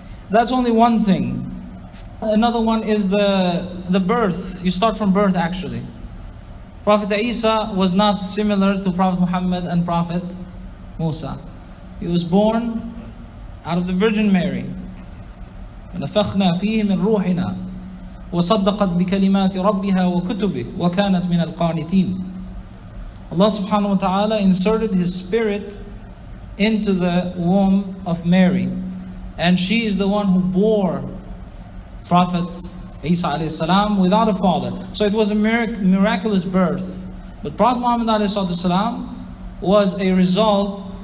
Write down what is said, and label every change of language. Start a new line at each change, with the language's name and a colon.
English: That's only one thing. Another one is the birth. You start from birth actually. Prophet Isa was not similar to Prophet Muhammad and Prophet Musa. He was born out of the Virgin Mary.
Arabic: ونفخنا فيه من روحنا وصدقت بكلمات ربها وكتبه وكانت من القانتين.
English: Allah subhanahu wa ta'ala inserted His Spirit into the womb of Mary, and she is the one who bore Prophet Isa alayhi salam without a father. So it was a miraculous birth. But Prophet Muhammad alayhi salam was a result